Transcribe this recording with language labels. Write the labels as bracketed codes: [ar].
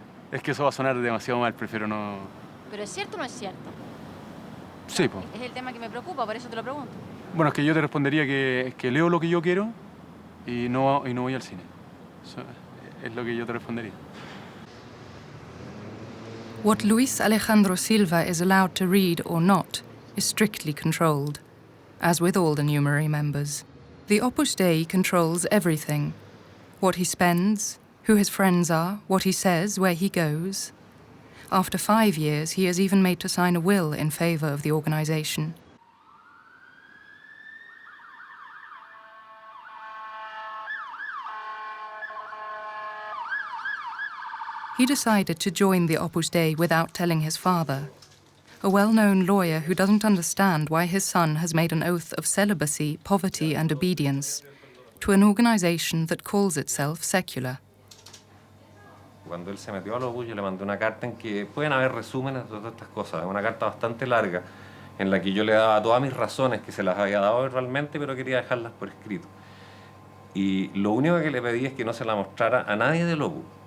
[es] Es que eso va a sonar demasiado mal, prefiero no... ¿Pero es cierto o no es cierto? Sí, pues. Es el tema que me preocupa, por eso te lo pregunto. Bueno, es que yo te respondería que leo lo que yo quiero y no voy al cine. Eso es lo que yo te respondería. [en] What Luis Alejandro Silva is allowed to read or not is strictly controlled, as with all the Numery members. The Opus Dei controls everything: what he spends, who his friends are, what he says, where he goes. After 5 years, he is even made to sign a will in favor of the organization. He decided to join the Opus Dei without telling his father, a well-known lawyer who doesn't understand why his son has made an oath of celibacy, poverty and obedience to an organization that calls itself secular. [es] Cuando él se metió al Opus, yo le mandé una carta en que pueden haber resúmenes de todas estas cosas, una carta bastante larga en la que yo le daba todas mis razones, que se las había dado verbalmente, pero quería dejarlas por escrito. Y lo único que le pedí es que no se la mostrara a nadie del Opus.